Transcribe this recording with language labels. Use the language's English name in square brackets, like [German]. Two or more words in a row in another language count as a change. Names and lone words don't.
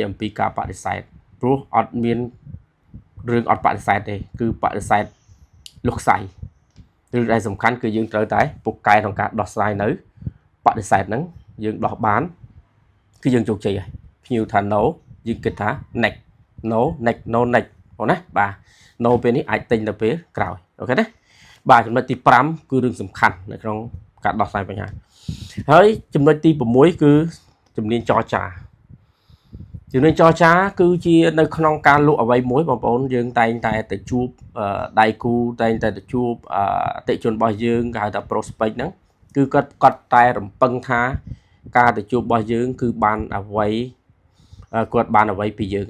[Khmer] អំពីការបដិសេធព្រោះអត់មានរឿងអត់បដិសេធទេគឺបដិសេធលុះខ្សែឬដែលសំខាន់គឺយើងត្រូវតែពុកកែក្នុងការដោះស្រាយនៅបដិសេធហ្នឹងយើងដោះបានគឺយើងជោគជ័យហើយភ្ញៀវថា no យើងគិតថា [English] next no next no next [Khmer] បងណាបាទ no ពេលនេះអាចទិញទៅពេលក្រោយអូខេណាបាទចំណុចទី5គឺរឿងសំខាន់នៅក្នុងការដោះស្រាយបញ្ហាហើយ ចំណុចទី6គឺជំនាញចរចាជំនាញចរចាគឺជានៅក្នុងការលក់អ្វីមួយបងប្អូនយើងតែងតែទៅជួបដៃគូតែងតែទៅជួបអតិថិជនរបស់យើងគេហៅថា prospect ហ្នឹងគឺគាត់តែរំពឹងថាការទៅជួបរបស់យើងគឺបានអ្វីគាត់បានអ្វីពីយើង